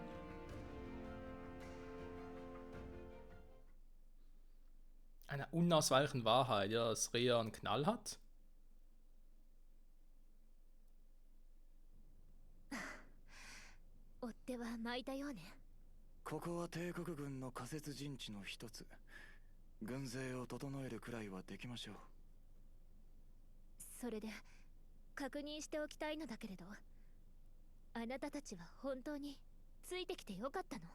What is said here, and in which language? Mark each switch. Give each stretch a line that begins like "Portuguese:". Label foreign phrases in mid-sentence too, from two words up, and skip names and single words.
German: Einer unausweichlichen Wahrheit, ja, dass Rea einen Knall hat.
Japanese: 追っ手は巻いたようね。ここは帝国軍の仮設陣地の一つ軍勢を整えるくらいはできましょうそれで確認しておきたいのだけれど、あなたたちは本当についてきてよかったの？